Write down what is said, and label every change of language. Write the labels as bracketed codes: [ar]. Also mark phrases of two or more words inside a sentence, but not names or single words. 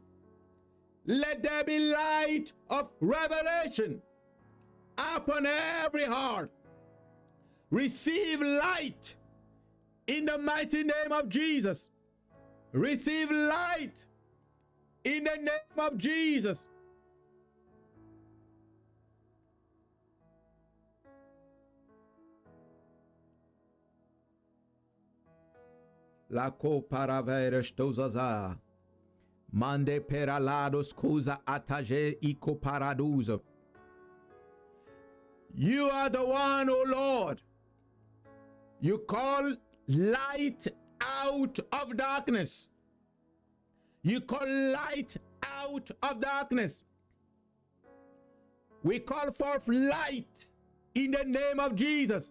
[en] Let there be light of revelation upon every heart. Receive light in the mighty name of Jesus. Receive light in the name of Jesus. La co paraveras tozaza. Mande peralados cusa ataje ico paraduzo. You are the one, O Lord. You call light out of darkness. You call light out of darkness. We call forth light in the name of Jesus.